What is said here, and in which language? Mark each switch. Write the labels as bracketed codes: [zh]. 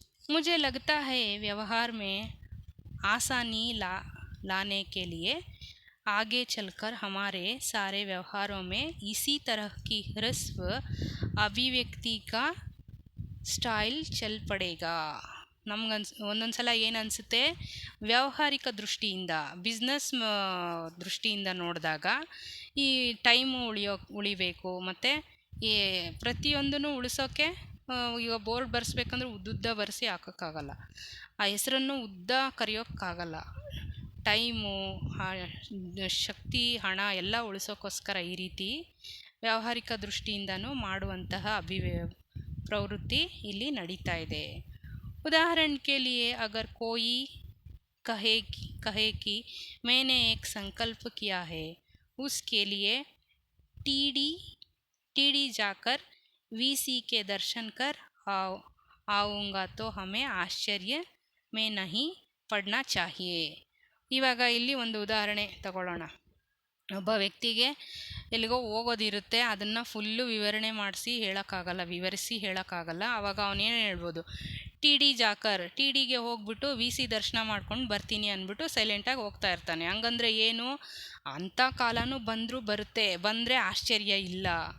[hi] मुझे लगता है व्यवहार में आसानी लाने के लिए आगे चलकर हमारे सारे व्यवहारों में इसी तरह की ह्रस्व अभिव्यक्ति का ಸ್ಟೈಲ್ ಚಲ್ ಪಡೇಗಾ. [kn] ಒಂದೊಂದು ಸಲ ಏನು ಅನಿಸುತ್ತೆ, ವ್ಯಾವಹಾರಿಕ ದೃಷ್ಟಿಯಿಂದ ಬಿಸ್ನೆಸ್ ದೃಷ್ಟಿಯಿಂದ ನೋಡಿದಾಗ ಈ ಟೈಮು ಉಳಿಬೇಕು ಮತ್ತು ಈ ಪ್ರತಿಯೊಂದನ್ನು ಉಳಿಸೋಕ್ಕೆ ಈಗ ಬೋರ್ಡ್ ಬರೆಸ್ಬೇಕಂದ್ರೆ ಉದ್ದುದ್ದ ಬರೆಸಿ ಹಾಕೋಕ್ಕಾಗಲ್ಲ, ಆ ಹೆಸರನ್ನು ಉದ್ದ ಕರೆಯೋಕ್ಕಾಗಲ್ಲ. ಟೈಮು, ಶಕ್ತಿ, ಹಣ ಎಲ್ಲ ಉಳಿಸೋಕ್ಕೋಸ್ಕರ ಈ ರೀತಿ ವ್ಯಾವಹಾರಿಕ ದೃಷ್ಟಿಯಿಂದನೂ ಮಾಡುವಂತಹ ಪ್ರವೃತ್ತಿ ಇಲ್ಲಿ ನಡೀತಾ ಇದೆ. [hi] उदाहरण के लिए अगर कोई कहे कि मैंने एक संकल्प किया है, उसके लिए टीडी जाकर वीसी के दर्शन कर आऊँगा तो हमें आश्चर्य में नहीं पड़ना चाहिए. [kn] ಇವಾಗ ಇಲ್ಲಿ ಒಂದು ಉದಾಹರಣೆ ತಗೊಳ್ಳೋಣ. ಒಬ್ಬ ವ್ಯಕ್ತಿಗೆ ಎಲ್ಲಿಗೋ ಹೋಗೋದಿರುತ್ತೆ, ಅದನ್ನು ಫುಲ್ಲು ವಿವರಿಸಿ ಹೇಳೋಕ್ಕಾಗಲ್ಲ. ಆವಾಗ ಅವನೇನು ಹೇಳ್ಬೋದು, ಟಿ ಡಿಗೆ ಹೋಗ್ಬಿಟ್ಟು ವಿ ಸಿ ದರ್ಶನ ಮಾಡ್ಕೊಂಡು ಬರ್ತೀನಿ ಅಂದ್ಬಿಟ್ಟು ಸೈಲೆಂಟಾಗಿ ಹೋಗ್ತಾ ಇರ್ತಾನೆ. ಹಂಗಂದ್ರೆ ಏನು, ಅಂಥ ಕಾಲನೂ ಬಂದರೆ ಆಶ್ಚರ್ಯ ಇಲ್ಲ.